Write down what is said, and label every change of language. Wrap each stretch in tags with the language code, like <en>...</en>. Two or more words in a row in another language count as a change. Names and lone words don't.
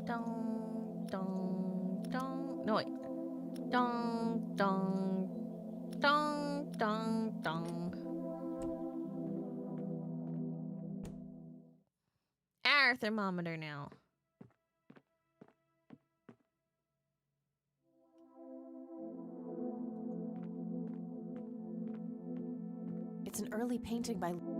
<en>Dong, dong, dong. No, wait. Dong, dong, Dong, dong, dong. Our thermometer now. It's an early painting by...</en>